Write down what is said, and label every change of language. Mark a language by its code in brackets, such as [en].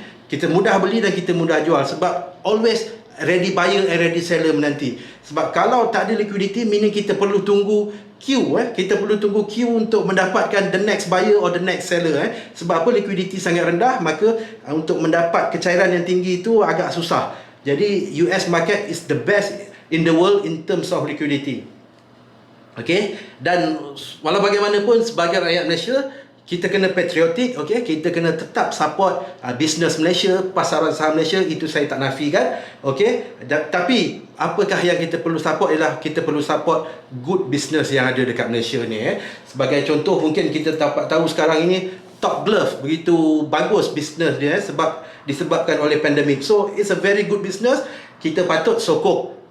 [ms] Kita mudah beli dan kita mudah jual, sebab [en] always ready buyer and ready seller [ms] menanti. Sebab kalau tak ada liquidity, meaning kita perlu tunggu queue. Kita perlu tunggu queue untuk mendapatkan [en] the next buyer or the next seller. [ms] Sebab apa? Liquidity sangat rendah, maka untuk mendapat kecairan yang tinggi itu agak susah. [en] Jadi US market is the best in the world in terms of liquidity. [ms] Okay? Dan walau bagaimanapun sebagai rakyat Malaysia, kita kena patriotik, okey, kita kena tetap support bisnes Malaysia, pasaran saham Malaysia, itu saya tak nafikan, okey. Tapi apakah yang kita perlu support ialah kita perlu support [en] good business [ms] yang ada dekat Malaysia ni. Sebagai contoh, mungkin kita dapat tahu sekarang ini Top Glove begitu bagus bisnes dia sebab disebabkan oleh pandemik. [en] So it's a very good business, [ms] kita patut sokong.